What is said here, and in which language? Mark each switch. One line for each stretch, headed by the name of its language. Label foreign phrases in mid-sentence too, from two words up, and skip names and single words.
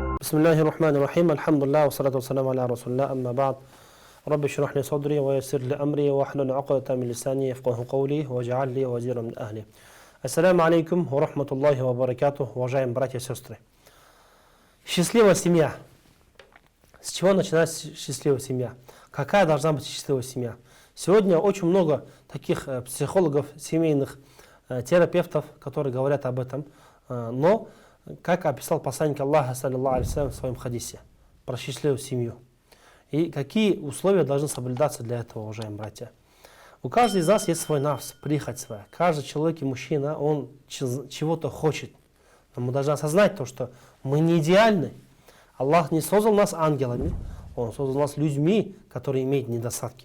Arabic: بسم الله الرحمن الرحيم، الحمد لله، والصلاة والسلام على رسول الله, أما بعد. رب اشرح لي صدري، ويسر لي أمري، واحلل عقدة من لساني يفقهوا قولي، واجعل لي وزيرا من أهلي. السلام عليكم ورحمة الله وبركاته,
Russian: уважаемые братья и сестры. Счастливая семья. С чего начинается счастливая семья? Какая должна быть счастливая семья? Сегодня очень много таких психологов, семейных терапевтов, которые говорят об этом, но как описал посланник Аллаха,
Arabic: صلى الله عليه وسلم,
Russian: в своем хадисе про счастливую семью. И какие условия должны соблюдаться для этого, уважаемые братья. У каждого из нас есть свой нафс, прихоть своя. Каждый человек и мужчина, он чего-то хочет. Но мы должны осознать то, что мы не идеальны. Аллах не создал нас ангелами, Он создал нас людьми, которые имеют недостатки.